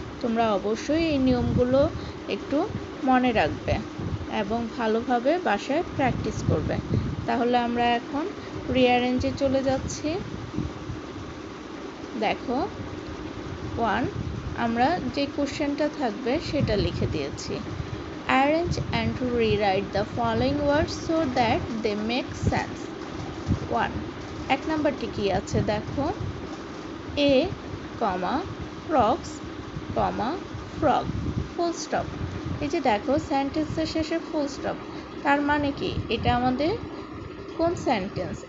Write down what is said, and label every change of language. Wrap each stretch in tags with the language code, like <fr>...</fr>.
<bn>তোমরা অবশ্যই এই নিয়মগুলো একটু মনে রাখবে এবং ভালোভাবে বাসায় প্র্যাকটিস করবে। তাহলে আমরা এখন রিঅ্যারেঞ্জে চলে যাচ্ছি। দেখো 1 আমরা যে কোশ্চেনটা থাকবে সেটা লিখে দিয়েছি।</bn> <en>Arrange and rewrite the following words so that they make sense.</en> <bn>1 এক নাম্বারটি কি আছে দেখো, a, frogs, frog, full stop. এই যে দেখো সেন্টেন্সের শেষে ফুল স্টপ, তার মানে কি এটা আমাদের কোন সেন্টেন্স?</bn>